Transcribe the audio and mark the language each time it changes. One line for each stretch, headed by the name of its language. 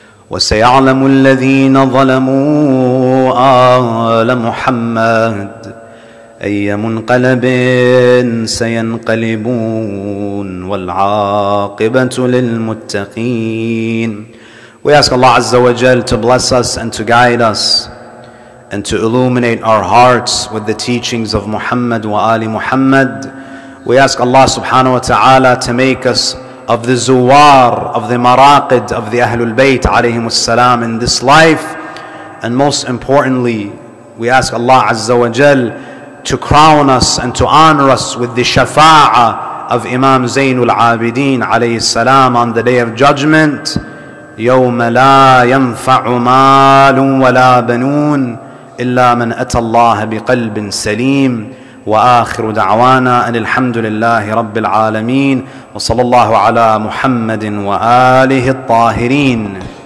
Arabic: وسيعلم الذين ظلموا آل محمد أي منقلب سينقلبون والعاقبة للمتقين.
English: We ask Allah Azza wa Jal to bless us and to guide us and to illuminate our hearts with the teachings of Muhammad wa Ali Muhammad. We ask Allah subhanahu wa ta'ala to make us of the zuwar, of the maraqid, of the Ahlul Bayt alayhimus salam in this life. And most importantly, we ask Allah Azza wa Jal to crown us and to honor us with the shafa'ah of Imam Zainul Abidin alayhi salam on the Day of Judgment.
Arabic: يوم لا ينفع مال ولا بنون إلا من أتى الله بقلب سليم. وآخر دعوانا أن الحمد لله رب العالمين وصلى الله على محمد وآله الطاهرين.